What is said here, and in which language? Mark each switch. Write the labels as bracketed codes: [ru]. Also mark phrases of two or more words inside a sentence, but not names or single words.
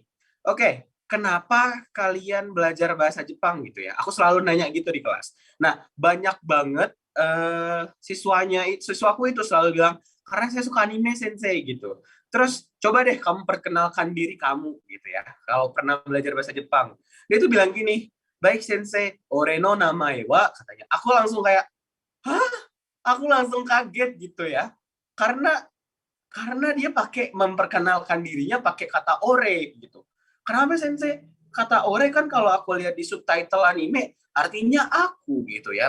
[id] Oke, kenapa kalian belajar bahasa Jepang gitu ya? Aku selalu nanya gitu di kelas. Nah, banyak banget siswaku itu selalu bilang, karena saya suka anime Sensei gitu. Terus coba deh kamu perkenalkan diri kamu gitu ya. Kalau pernah belajar bahasa Jepang. Dia tuh bilang gini, baik sensei, [ja] 俺の名前は, [id] katanya. Aku langsung kayak, hah? Aku langsung kaget gitu ya. Karena dia pakai memperkenalkan dirinya pakai kata ore gitu. Kenapa sensei? Kata ore kan kalau aku lihat di subtitle anime artinya aku gitu ya.